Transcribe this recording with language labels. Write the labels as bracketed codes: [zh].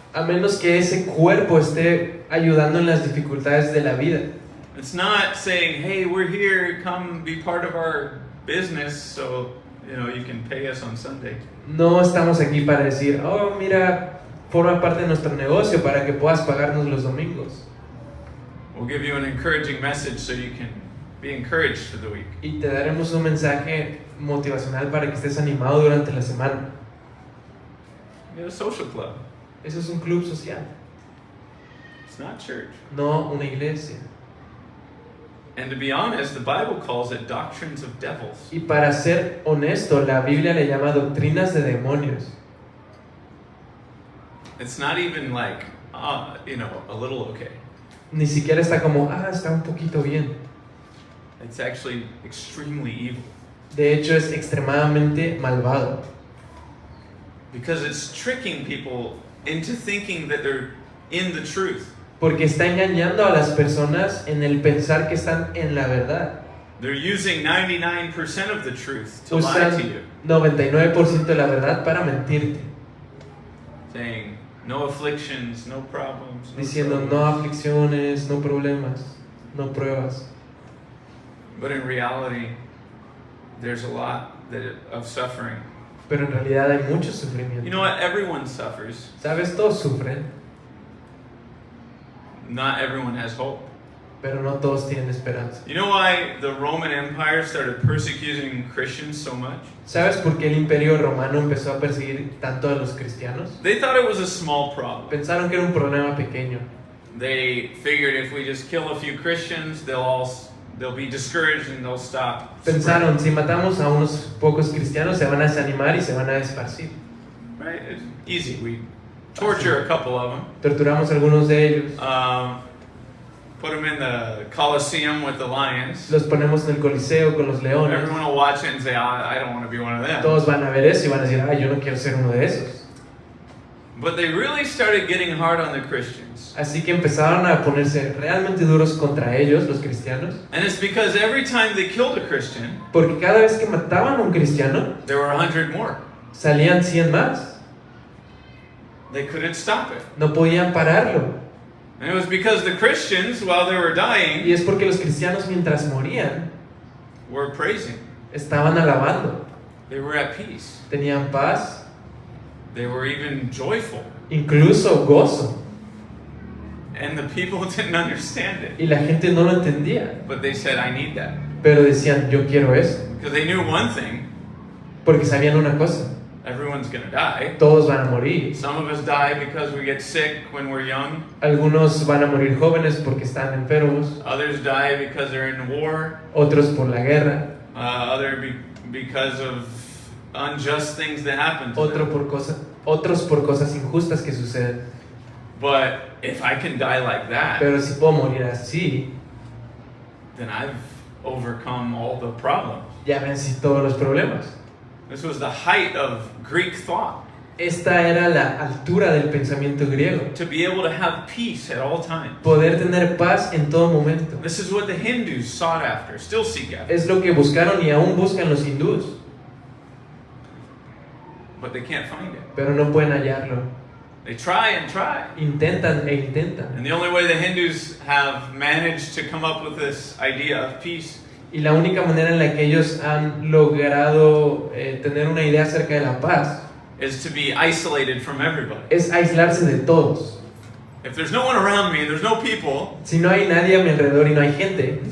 [es] a menos que ese cuerpo esté ayudando en las dificultades de la vida. [en] It's not saying, hey, we're here, come be part of our business so, you can pay us on Sunday. [es] No estamos aquí para decir, oh, mira, forma parte de nuestro negocio para que puedas pagarnos los domingos. [en] We'll give you an encouraging message so you can be encouraged for the week. [es] Y te daremos un mensaje motivacional para que estés animado durante la semana. [en] Get a social club. [es] Eso es un club social, [en] It's not church. [es] no una iglesia. [en] And to be honest, the Bible calls it doctrines of devils. [es] Y para ser honesto, la Biblia le llama doctrinas de demonios. [en] It's not even like, a little okay. [es] Ni siquiera está como, está un poquito bien. [en] It's actually extremely evil. [es] De hecho, es extremadamente malvado. [en] Because it's tricking people into thinking that they're in the truth. [es] Porque está engañando a las personas en el pensar que están en la verdad. [en] They're using 99% of the truth to lie to [es] Usan [en] you. [es] 99% de la verdad para mentirte. [en] Saying, no afflictions, no problems. [es] Diciendo [en] troubles." [es] no aflicciones, no problemas, no pruebas. [en] But in reality, there's a lot of suffering. [es] Pero en realidad hay mucho sufrimiento. [en] You know what? Everyone suffers. [es] ¿Sabes? Todos sufren, [en] Not everyone has hope. [es] pero no todos tienen esperanza. [en] You know why the Roman Empire started persecuting Christians so much? [es] ¿Sabes por qué el Imperio Romano empezó a perseguir tanto a los cristianos? [en] They thought it was a small problem. [es] Pensaron que era un problema pequeño. [en] They figured if we just kill a few Christians, they'll be discouraged and they'll stop. [es] Pensaron, si matamos a unos pocos cristianos, se van a desanimar y se van a esparcir. [en] Right? It's easy. We torture a couple of them. [es] Torturamos a algunos de ellos, [en] Put them in the Colosseum with the lions. [es] los ponemos en el Coliseo con los leones. [en] Everyone will watch it and say, I don't want to be one of them. [es] Todos van a ver eso y van a decir, yo no quiero ser uno de esos. [en] But they really started getting hard on the Christians. [es] Así que empezaron a ponerse realmente duros contra ellos, los cristianos, [en] And it's because every time they killed a Christian, [es] porque cada vez que mataban a un cristiano, [en] there were 100 more. [es] salían 100 más. [en] They couldn't stop it. [es] No podían pararlo. [en] And it was because the Christians, while they were [es] Y [en] dying, [es] es porque los cristianos mientras morían, [en] were praising. [es] estaban alabando, [en] They were at peace. [es] tenían paz, [en] They were even joyful. [es] incluso gozo. [en] And the people didn't understand it. [es] Y la gente no lo entendía, [en] But they said, I need that. [es] pero decían, yo quiero eso. [en] Because they knew one thing, [es] Porque sabían una cosa, [en] everyone's going to die. [es] todos van a morir. [en] Some of us die because we get sick when we're young. [es] Algunos van a morir jóvenes porque están enfermos, [en] Others die because they're in war. [es] otros por la guerra, [en] Because of unjust things that happen to them. [es] otros por cosas injustas que suceden. [en] But if I can die like that, [es] Pero si puedo morir así, [en] then I've overcome all the problems. [es] ya vencí todos los problemas. [en] This was the height of Greek thought. [es] Esta era la altura del pensamiento griego. [en] To be able to have peace at all times. [es] Poder tener paz en todo momento. [en] This is what the Hindus sought after, still seek after. [es] Es lo que buscaron y aún buscan los hindús, [en] But they can't find it. [es] pero no pueden hallarlo. [en] They try and try. [es] Intentan e intentan. [en] And the only way the Hindus have managed to come up with this idea of peace [es] Y la única manera en la que ellos han logrado tener una idea acerca de la paz [en] is to be isolated from everybody. [es] es aislarse de todos. [en] If there's no one around me, there's no people, [es] Si no hay nadie a mi alrededor y no hay gente,